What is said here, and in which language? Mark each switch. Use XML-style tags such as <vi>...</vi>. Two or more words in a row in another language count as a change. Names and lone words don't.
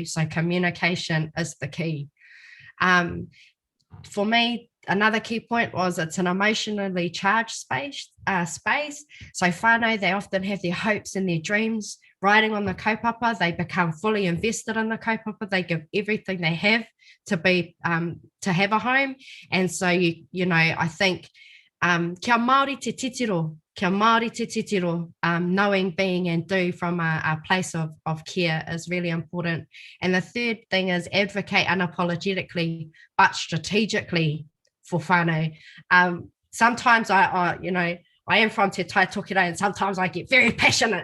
<en>So communication is the key. For me, another key point was it's an emotionally charged space. So whānau, they often have their hopes and their dreams riding on the kaupapa. They become fully invested in the kaupapa. They give everything they have to have a home. And so, I think</en> <mi>kia Māori te titiro,</mi> <en>knowing, being, and do from a place of care is really important. And the third thing is advocate unapologetically, but strategically for whānau. Sometimes I am from Te Tai Tokira, and sometimes I get very passionate.</en>